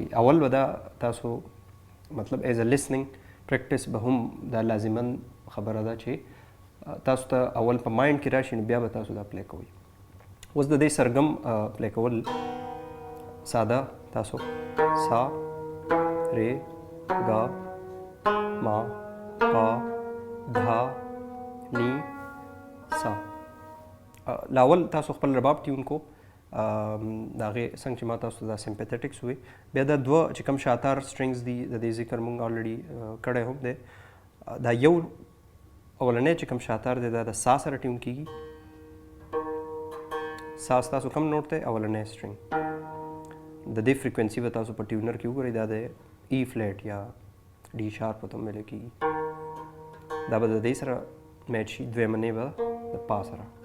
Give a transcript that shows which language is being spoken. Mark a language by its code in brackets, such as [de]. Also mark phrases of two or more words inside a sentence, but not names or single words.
[ps] اول به دا تاسو مطلب [en] as a listening practice [ps] به هم دا لازمن خبره ده چې تاسو ته اول په مایند کې راشي نو بیا به تاسو دا پلی کوئ. اوس د دې سرګم پلی کول ساده تاسو سا رے गा मा पा धा नी सा लावल تاسو خپل رباب ټیون کو داغه څنګه چې ما تاسو دا سمپیتھیټکس وي بیا دا دوه چې کوم شاتار سټرینګز دي د دې ذکر مونږ الریډي کړی هم دی دا یو اولنې چې کوم شاتار دی دا د سا سره ټیون کیږي سا تاسو کوم نوٹ ته اولنې سټرینګ د دې فریکوئنسي به تاسو په ټیونر کې وګورئ دا د [en] E flat [ps] یا [en] D sharp [ps] ته ملي کیږي دا به د دې سره میچ شي دوه منې به د پا سره